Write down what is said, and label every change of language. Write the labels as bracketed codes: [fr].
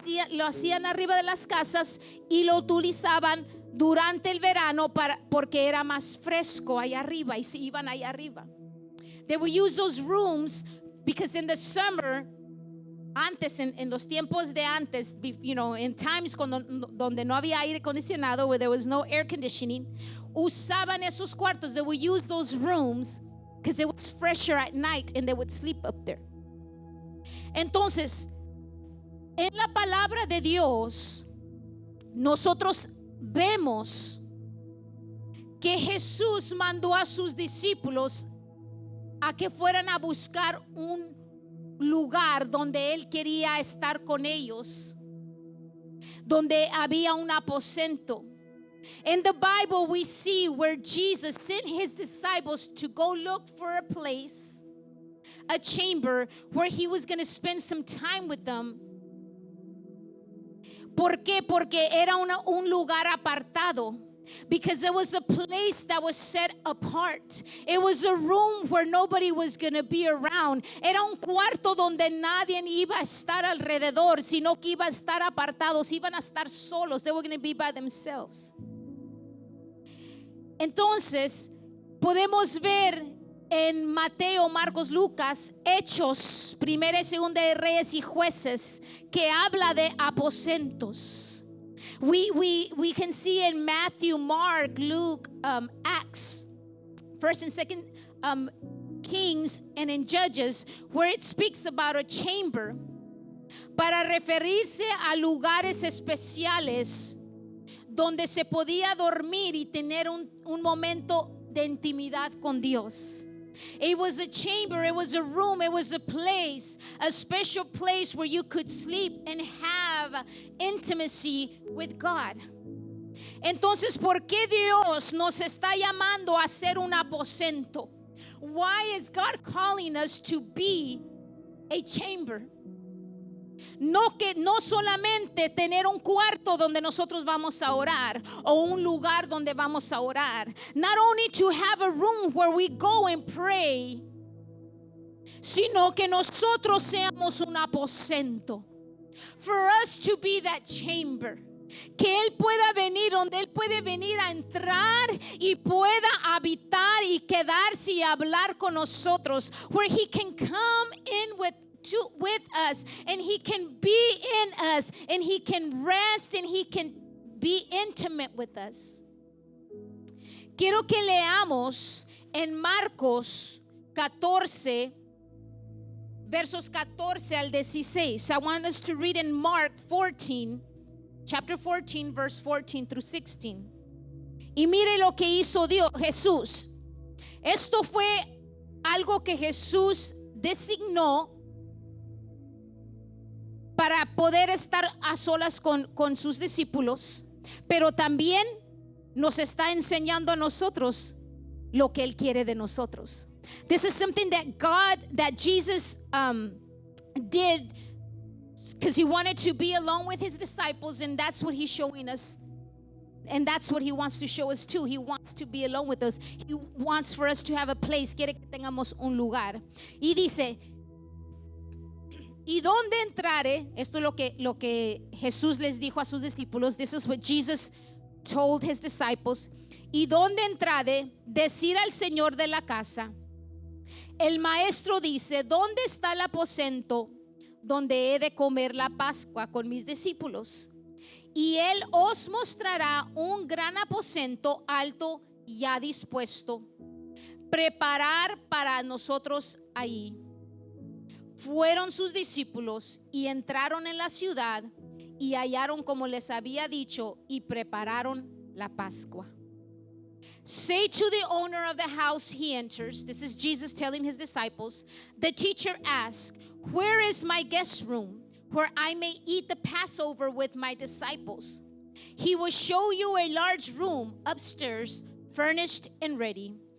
[es] Lo hacían arriba de las casas y lo utilizaban durante el verano porque era más fresco allá arriba y se iban allá arriba. [en] They would use those rooms because in the summer, [es] antes, en los tiempos de antes, [en] in times [es] donde no había aire acondicionado, [en] where there was no air conditioning, [es] usaban esos cuartos. [en] They would use those rooms because it was fresher at night and they would sleep up there. [es] Entonces, en la palabra de Dios, nosotros vemos que Jesús mandó a sus discípulos a que fueran a buscar un lugar donde Él quería estar con ellos, donde había un aposento. [en] In the Bible, we see where Jesus sent His disciples to go look for a place, a chamber, where He was going to spend some time with them. [es] ¿Por qué? Porque era un lugar apartado. [en] Because it was a place that was set apart. It was a room where nobody was going to be around. [es] Era un cuarto donde nadie iba a estar alrededor, sino que iba a estar apartados, iban a estar solos. [en] They were going to be by themselves. [es] Entonces, podemos ver en Mateo, Marcos, Lucas, Hechos, Primera y Segunda de Reyes y Jueces, que habla de aposentos. [en] We can see in Matthew, Mark, Luke, Acts, First and Second Kings, and in Judges, where it speaks about a chamber [es] para referirse a lugares especiales donde se podía dormir y tener un momento de intimidad con Dios. [en] It was a chamber, it was a room, it was a place, a special place where you could sleep and have intimacy with God. [es] Entonces, ¿por qué Dios nos está llamando a ser un aposento? [en] Why is God calling us to be a chamber? [es] No solamente tener un cuarto donde nosotros vamos a orar o un lugar donde vamos a orar. [en] Not only to have a room where we go and pray, [es] sino que nosotros seamos un aposento. [en] For us to be that chamber. [es] Que Él pueda venir, donde Él puede venir a entrar y pueda habitar y quedarse y hablar con nosotros. [en] Where He can come in with us, and He can be in us, and He can rest, and He can be intimate with us. [es] Quiero que leamos en Marcos 14 versos 14 al 16. [en] I want us to read in Mark 14, chapter 14, verse 14 through 16. [es] Y mire lo que hizo Jesús. Esto fue algo que Jesús designó para poder estar a solas con sus discípulos, pero también nos está enseñando a nosotros lo que Él quiere de nosotros. [en] This is something that Jesus did because He wanted to be alone with His disciples, and that's what He's showing us. And that's what He wants to show us too. He wants to be alone with us. He wants for us to have a place. [es] Quiere que tengamos un lugar. Y dice, y donde entrare, esto es lo que Jesús les dijo a sus discípulos. [en] This is what Jesus told His disciples. [es] Y donde entrare, decir al Señor de la casa, el maestro dice, ¿dónde está el aposento donde he de comer la Pascua con mis discípulos? Y Él os mostrará un gran aposento alto ya dispuesto. Preparar para nosotros ahí. Fueron sus discípulos y entraron en la ciudad y hallaron como les había dicho y prepararon la Pascua. [en] Say to the owner of the house he enters, this is Jesus telling His disciples, the teacher asked, where is my guest room where I may eat the Passover with my disciples? He will show you a large room upstairs, furnished and ready.